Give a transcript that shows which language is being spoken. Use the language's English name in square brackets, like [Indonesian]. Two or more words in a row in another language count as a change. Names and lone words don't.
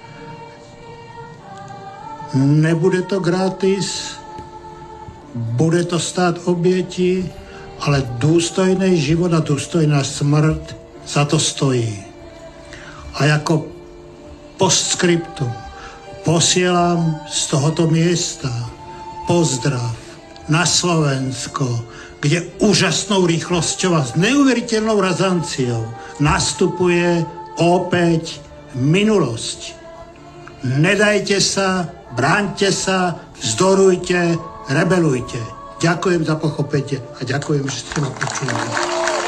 [Czech] Nebude to gratis, bude to stát oběti, ale důstojný život a důstojná smrt za to stojí. [Slovak] A jako postscriptum posílám z tohoto města pozdrav na Slovensko, kde úžasnou rýchlosťou a s neuveriteľnou razanciou nastupuje opäť minulosť. Nedajte sa, bráňte sa, vzdorujte, rebelujte. Ďakujem za pochopenie a ďakujem, že ste ma počuli.